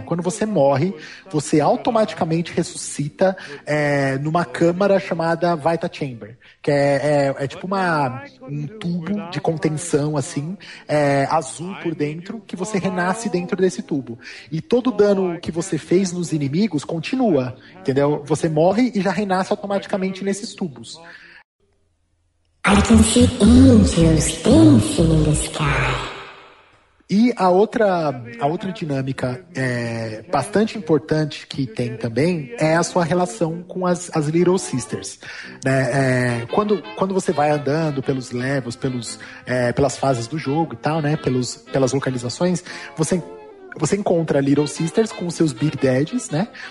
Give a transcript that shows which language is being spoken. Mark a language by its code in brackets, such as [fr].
[pt] Quando você morre, você automaticamente ressuscita numa câmara chamada Vita Chamber, que é tipo um tubo de contenção, assim, azul por dentro, que você renasce dentro desse tubo. E todo dano que você fez nos inimigos continua, entendeu? Você morre e já renasce automaticamente nesses tubos. [en] I can see angels dancing in the sky. [pt] E a outra dinâmica bastante importante que tem também é a sua relação com as Little Sisters. Né? Quando você vai andando pelos levels, pelas fases do jogo e tal, né? pelas localizações, você encontra Little Sisters com seus Big Daddies, né?